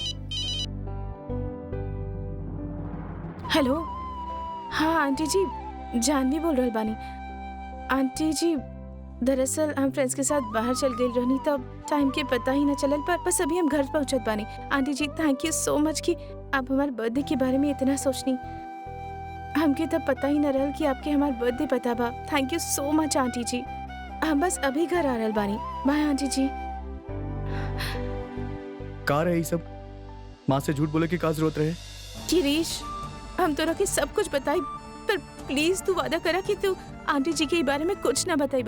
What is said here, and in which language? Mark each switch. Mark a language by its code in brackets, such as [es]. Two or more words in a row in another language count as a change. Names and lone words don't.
[bho] हेलो, हाँ आंटी जी, जानवी बोल रहल बानी। आंटी जी दरअसल हम फ्रेंड्स के साथ बाहर चल गई रहनी तब टाइम के पता ही न चलल, पर बस अभी हम घर पहुंचत बानी। आंटी जी [en] thank you so much [bho] कि आप हमारे बर्थडे के बारे में इतना सोचनी। हमके तब पता ही न रहल कि आपके हमार बर्थडे पता बा। [en] Thank you so much [bho] आंटी जी। हम बस अभी घर आ रहल बानी। बाय आंटी जी। का रहे सब? माँ से झूठ बोले की का जरूरत रहे? गिरीश हम तोरा के सब कुछ बताई, पर प्लीज तू वादा करा कि तू आंटी जी के बारे में कुछ ना बताइबा।